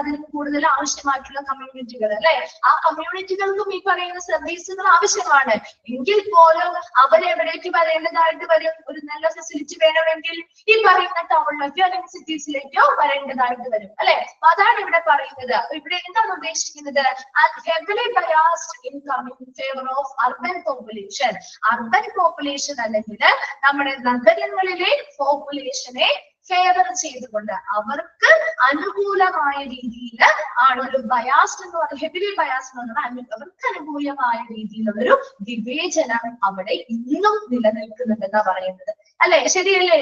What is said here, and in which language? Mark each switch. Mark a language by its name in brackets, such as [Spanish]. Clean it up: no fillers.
[Malayalam] അതിലും കൂടുതൽ ആവശ്യമായിട്ടുള്ള കമ്മ്യൂണിറ്റികൾ അല്ലെ. ആ കമ്മ്യൂണിറ്റികൾക്കും ഈ പറയുന്ന സർവീസുകൾ ആവശ്യമാണ്. എങ്കിൽ പോലും അവരെവിടേക്ക് വരേണ്ടതായിട്ട് വരും? ഒരു നല്ല ഫെസിലിറ്റി വേണമെങ്കിൽ ഈ പറയുന്ന ടൗണിലേക്കോ അല്ലെങ്കിൽ സിറ്റീസിലേക്കോ വരേണ്ടതായിട്ട് വരും അല്ലെ. അതാണ് ഇവിടെ പറയുന്നത്. ഇവിടെ എന്താണ് ഉദ്ദേശിക്കുന്നത്? [English] heavily biased in coming in favor of urban population. [Malayalam] Urban population അല്ലെങ്കിൽ നമ്മുടെ നഗരങ്ങളിലെ പോപ്പുലേഷനെ ഫേവർ ചെയ്തുകൊണ്ട് അവർക്ക് അനുകൂലമായ രീതിയിൽ ആണ് ഒരു ബയാസ്ഡ് എന്ന് പറയുന്നത്. ഹെവിലി ബയാസ്ഡ് എന്ന് പറഞ്ഞാൽ അവർക്ക് അനുകൂലമായ രീതിയിലുള്ളൊരു വിവേചനം അവിടെ ഇന്നും നിലനിൽക്കുന്നുണ്ടെന്നാ പറയുന്നത് അല്ലെ. ശരിയല്ലേ?